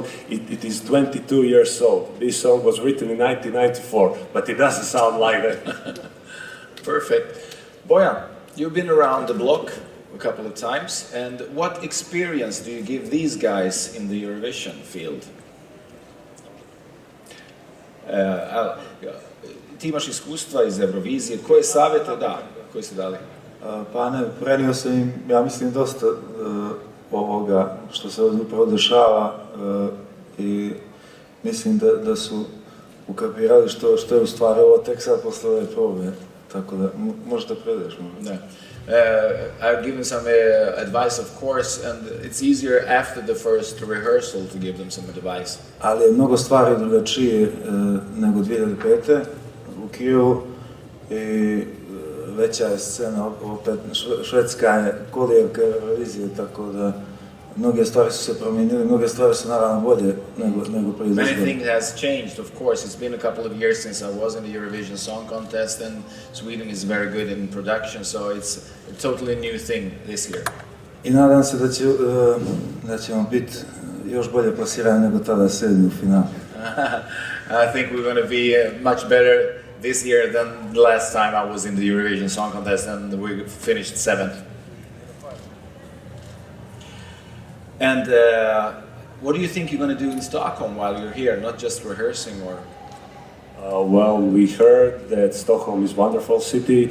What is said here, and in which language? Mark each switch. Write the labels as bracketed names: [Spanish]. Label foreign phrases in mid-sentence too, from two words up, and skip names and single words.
[English] It is 22 years old. This song was written in 1994, but it doesn't sound like that. Perfect. Bojan, you've been around the block a couple of times, and what experience do you give these guys in the Eurovision field? [Serbian] Ti imaš iskustva iz Eurovizije, koje savjete, da, koje ste dali? Pa ne, prenio sam im, ja mislim, dosta ovoga što se ovdje upravo dešava i mislim da su ukapirali što je u stvari ovo tek sad posle ove probe. Tako da, možda predeš možda. [English] No. I've given some advice, of course, and it's easier after the first rehearsal to give them some advice. [Serbian] Ali je mnogo stvari drugačije nego 2005. u Kijevu i veća je scena, opet švedska je kolijevka Eurovizije, tako da mnoge stvari su se promijenile, mnoge stvari su naravno bolje nego prije 10 [English] Many [Serbian] godina. [English] things has changed, of course. It's been a couple of years since I was in the Eurovision Song Contest, and Sweden is very good in production, so it's a totally new thing this year. [Serbian] I nadam se da ćemo biti još bolje plasirani nego tada 7. u finalu. [English] I think we're going to be much better this year than the last time I was in the Eurovision Song Contest, and we finished 7th. And what do you think you're going to do in Stockholm while you're here, not just rehearsing or? Well, we heard that Stockholm is a wonderful city.